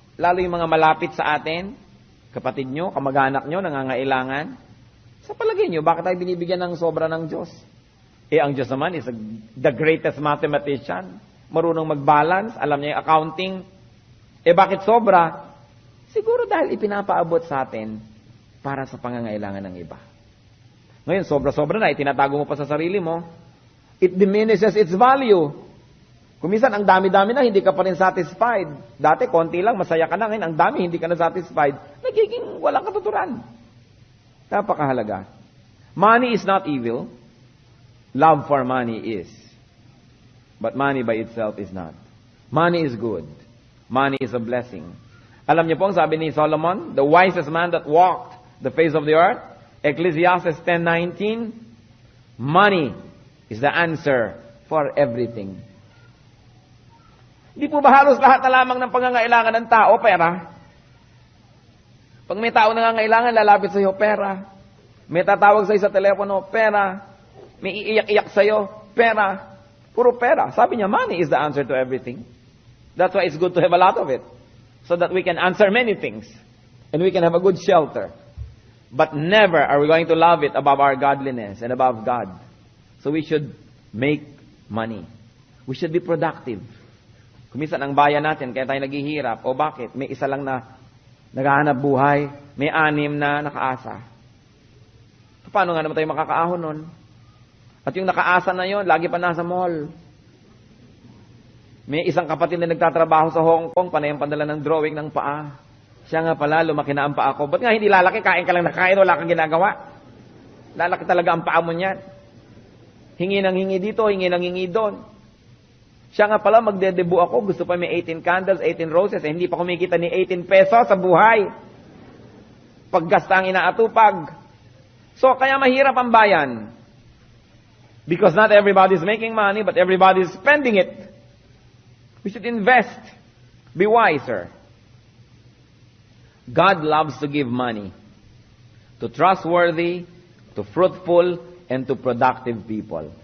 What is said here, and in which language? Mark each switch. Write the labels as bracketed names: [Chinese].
[Filipino] Lalo yung mga malapit sa atin, kapatid nyo, kamag-anak nyo, nangangailangan. Sa palagay nyo, bakit tayo binibigyan ng sobra ng Diyos? Ang Diyos naman [English] is the greatest mathematician. [Filipino] Marunong mag-balance, alam niya yung accounting. Bakit sobra? Siguro dahil ipinapaabot sa atin para sa pangangailangan ng iba. Ngayon, sobra-sobra na, itinatago mo pa sa sarili mo. [English] It diminishes its value. [Filipino] Kung minsan, ang dami-dami na, hindi ka pa rin satisfied. Dati, konti lang, masaya ka na. Ngayon, ang dami, hindi ka na satisfied. Nagiging walang katuturan. Napakahalaga. [English] Money is not evil. Love for money is. But money by itself is not. Money is good. Money is a blessing. [Filipino] Alam niyo po, ang sabi ni Solomon, [English] the wisest man that walked the face of the earth, Ecclesiastes 10:19, money is the answer for everything. [Filipino] Hindi po ba halos lahat na lamang ng pangangailangan ng tao, pera? Pag may tao nangangailangan, lalapit sa iyo, pera. May tatawag sa iyo sa telepono, pera. May iiyak-iyak sa iyo, pera. Puro pera. Sabi niya, [English] money is the answer to everything. That's why it's good to have a lot of it. So that we can answer many things. And we can have a good shelter. But never are we going to love it above our godliness and above God. So we should make money. We should be productive. [Filipino] Kuminsan ang bayan natin, kaya tayo naghihirap. O bakit? May isa lang na naghahanap buhay. May 6 na nakaasa. Paano nga naman tayo makakaahon nun? At yung nakaasa na yon, lagi pa nasa mall. May isang kapatid na nagtatrabaho sa Hong Kong, panay ang padala ng drawing ng paa. Siya nga pala, lumaki na ang paa ko. Ba't nga hindi lalaki? Kain ka lang na kain, wala kang ginagawa. Lalaki talaga ang paa mo niyan. Hingi ng hingi dito, hingi ng hingi doon. Siya nga pala, magdedebu ako. Gusto pa may 18 candles, 18 roses. Hindi pa kumikita ni 18 pesos sa buhay. Paggasta ang inaatupag. So, kaya mahirap ang bayan. [English] Because not everybody is making money, but everybody is spending it. We should invest. Be wiser. God loves to give money to trustworthy, to fruitful, and to productive people.